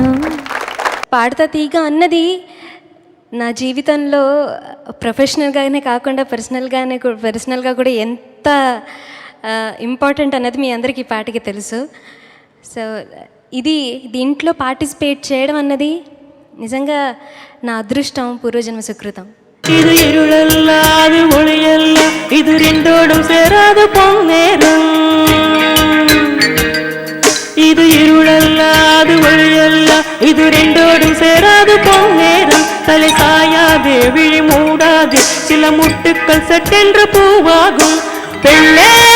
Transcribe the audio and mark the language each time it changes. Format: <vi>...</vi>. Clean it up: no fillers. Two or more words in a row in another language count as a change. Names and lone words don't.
<te>పాడుతా తీగ అన్నది నా జీవితంలో ప్రొఫెషనల్గానే కాకుండా పర్సనల్గా కూడా ఎంత ఇంపార్టెంట్ అన్నది మీ అందరికీ ఈ పాటకి తెలుసు. సో దీంట్లో పార్టిసిపేట్ చేయడం అన్నది నిజంగా నా అదృష్టం, పూర్వజన్మ సుకృతం.</te> <ta>இது இருளல்ல அது ஒளியல்ல இது ரெண்டோடும் சேராத பொன்னேரம் இது இருளல்ல அது ஒளியல்ல இது ரெண்டோடும் சேராது பொன்னேரம் தலை சாயாதே விழி மூடாதே சில முட்டுக்கள் சட்டென்று பூவாகும் பெண்ணே</ta>